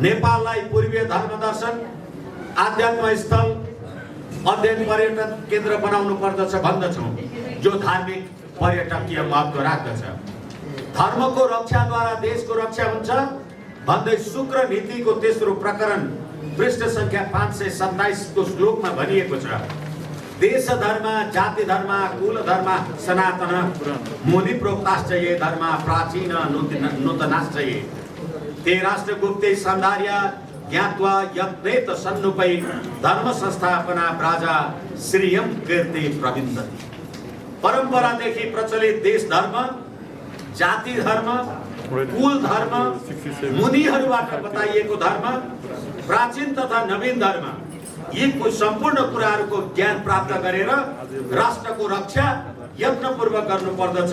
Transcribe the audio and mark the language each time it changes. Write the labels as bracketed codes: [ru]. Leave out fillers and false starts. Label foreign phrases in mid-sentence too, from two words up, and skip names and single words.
[ne] नेपाललाई पूर्वीय धर्मदर्शन, आध्यात्म स्थल, अध्ययन पर्यटन केन्द्र बनाउनु पर्दछ भन्दछौँ, जो धार्मिक पर्यटकीय महत्त्व राख्दछ। धर्मको रक्षाद्वारा देशको रक्षा हुन्छ भन्दै शुक्र नीतिको तेस्रो प्रकरण पृष्ठ संख्या 527 को श्लोकमा भनिएको छ। [sa] देश धर्म, जाति धर्म, कुल धर्म सनातन, मुनि प्रोक्ताश्च ये धर्म प्राचीन नूतनाश्च ये। ते राष्ट्र गुप्ते सौंदर्य ज्ञात्वा यत्नेत सन्नुपै धर्म संस्थापना प्राजा श्रियम कीर्ति प्रविन्दति। [ne] परम्परादेखि प्रचलित देश धर्म, जाति धर्म, कुल धर्म, मुनिहरूबाट बताइएको धर्म, प्राचीन तथा नवीन धर्म, यी सम्पूर्ण कुराहरूको ज्ञान प्राप्त गरेर राष्ट्रको रक्षा यत्नपूर्वक गर्नुपर्दछ।